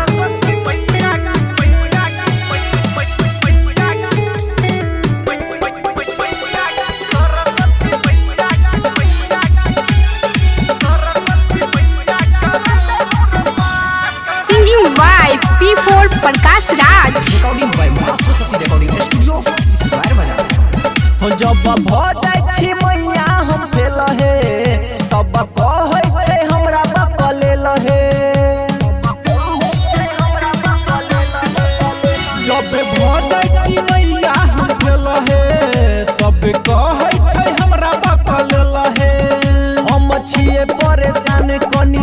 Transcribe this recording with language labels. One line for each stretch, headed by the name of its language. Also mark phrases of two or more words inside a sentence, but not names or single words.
English: Singing by B4 Prakash Raj. Recording by Master Sati Recording Studio, Siswar Bazaar.
Maithili: जब भजाइ छी मैया हम फेल हे सब कहै छै हमरा बकलेल हे जब भजाइ छी मैया हम फेल हे सब कहै छै हमरा बकलेल हे हम छिए परेशान कनी